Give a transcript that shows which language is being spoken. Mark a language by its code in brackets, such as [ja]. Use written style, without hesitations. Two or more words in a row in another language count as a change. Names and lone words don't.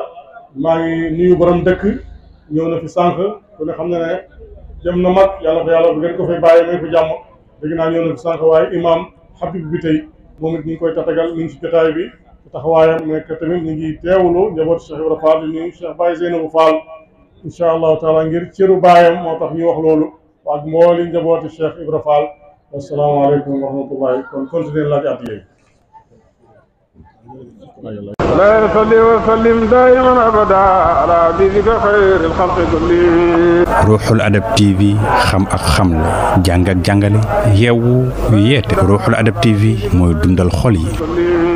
[wo] maa ngi nuyu borom dëkk ñëw na fi sànq ku ne xam ne ne jëm na mag yàlla ko yàlla bu ngeen ko fay bàyyi may ko jàmm dégg naa ñëw na fi sànq waaye imam Habib bi tey moom it ñu ngi koy tatagal ñu ngi ci jotaay bi taxawaayam nekk tamit ñu ngi teewlu njabootu Cheikh Ibrahima Fall di nuyu Cheikh Baye Zeynabou Fall [ar] إن شاء الله تعالى [wo] ngir cëru baayam moo tax ñu wax loolu ak mbooli njabootu Cheikh Ibrahima Fall [ar] السلام عليكم ورحمة الله [wo] kon continuer laaj at yooyu [ar] لا يصلي وسلم دائما ابدا على حبيبك خير الخلق كلهم. [wo] Ruuxul Adab TV xam ak xamle jàng ak jàngale yeewu yeete Ruuxul Adab TV mooy dundal xol yi.